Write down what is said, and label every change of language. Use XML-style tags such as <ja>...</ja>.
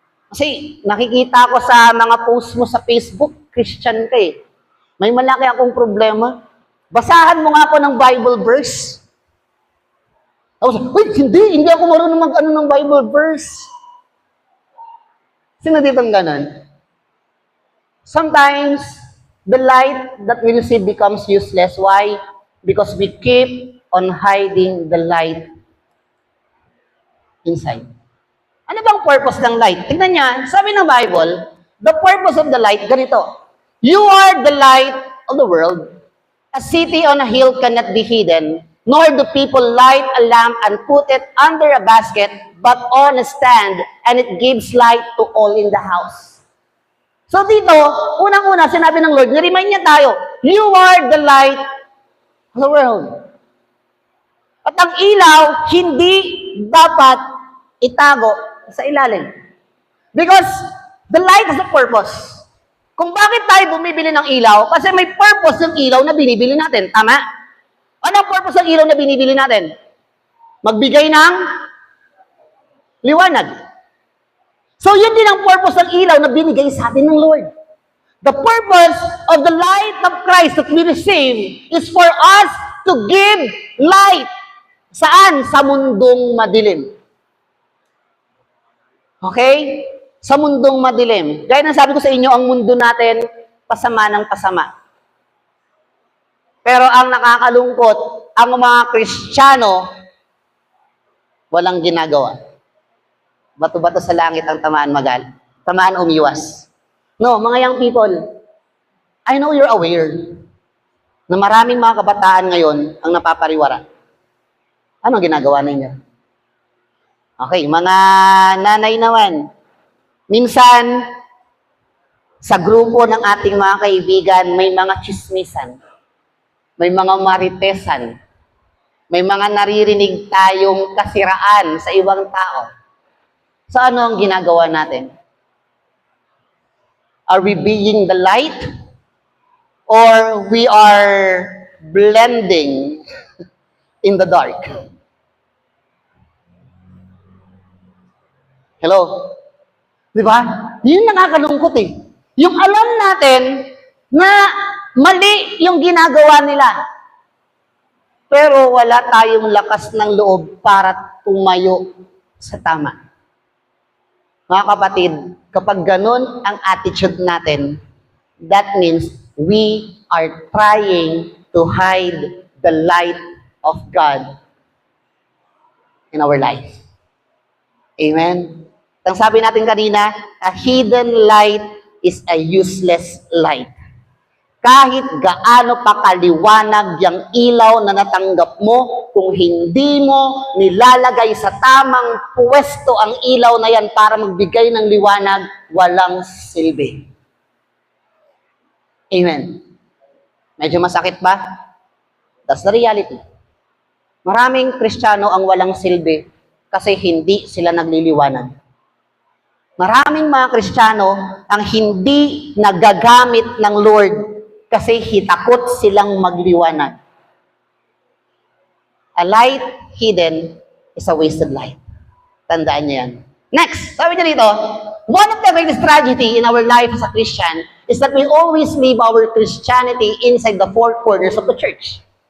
<tl>Kasi nakikita ko sa mga post mo sa Facebook, Christian ka eh. May malaki akong problema. Basahan mo nga ako ng Bible verse. Tapos, uy, hindi ako marunong mag-ano ng Bible verse. Sino ditong ganon?</tl> <en>Sometimes, the light that we receive becomes useless. Why? Because we keep on hiding the light inside.</en> <tl>Ano bang purpose ng light? Tignan niya, sabi ng Bible,</tl> <en>the purpose of the light,</en> <tl>ganito.</tl> <en>You are the light of the world. A city on a hill cannot be hidden, nor do people light a lamp and put it under a basket, but on a stand, and it gives light to all in the house.</en> <tl>So dito, unang-una, sinabi ng Lord, niremind niya tayo,</tl> <en>you are the light of the world.</en> <tl>At ang ilaw, hindi dapat itago sa ilalim.</tl> <en>Because the light has a purpose.</en> <tl>Kung bakit tayo bumibili ng ilaw, kasi may purpose ng ilaw na binibili natin. Tama? Ano ang purpose ng ilaw na binibili natin? Magbigay ng liwanag. So, yun din ang purpose ng ilaw na binigay sa atin ng Lord.</tl> <en>The purpose of the light of Christ that we receive is for us to give light.</en> <tl>Saan? Sa mundong madilim. Okay? Sa mundong madilim. Gaya ng sabi ko sa inyo, ang mundo natin, pasama ng pasama. Pero ang nakakalungkot, ang mga Kristiyano, walang ginagawa. Bato-bato sa langit ang tamaan magal. Tamaan umiwas. No, mga young people,</tl> <en>I know you're aware</en> <tl>na maraming mga kabataan ngayon ang napapariwara. Ano ginagawa ninyo? Okay, mga nanay naman. Minsan, sa grupo ng ating mga kaibigan, may mga chismisan, may mga maritesan, may mga naririnig tayong kasiraan sa ibang tao. So ano ang ginagawa natin?</tl> <en>Are we being the light? Or we are blending in the dark?</en> <tl>Hello? Di ba? Yun nakakalungkot eh. Yung alam natin na mali yung ginagawa nila. Pero wala tayong lakas ng loob para tumayo sa tama. Mga kapatid, kapag ganun ang attitude natin,</tl> <en>that means we are trying to hide the light of God in our life. Amen?</en> <tl>Ang sabi natin kanina,</tl> <en>a hidden light is a useless light.</en> <tl>Kahit gaano pa kaliwanag yung ilaw na natanggap mo, kung hindi mo nilalagay sa tamang pwesto ang ilaw na yan para magbigay ng liwanag, walang silbi. Amen. Medyo masakit ba?</tl> <en>That's the reality.</en> <tl>Maraming Kristiyano ang walang silbi kasi hindi sila nagliliwanag. Maraming mga Kristiyano ang hindi nagagamit ng Lord kasi hitakot silang magliwanag.</tl> <en>A light hidden is a wasted light.</en> <tl>Tandaan niyo yan.</tl> <en>Next,</en> <tl>sabi niya dito,</tl> <en>one of the greatest tragedy in our life as a Christian is that we always live our Christianity inside the four corners of the church.</en>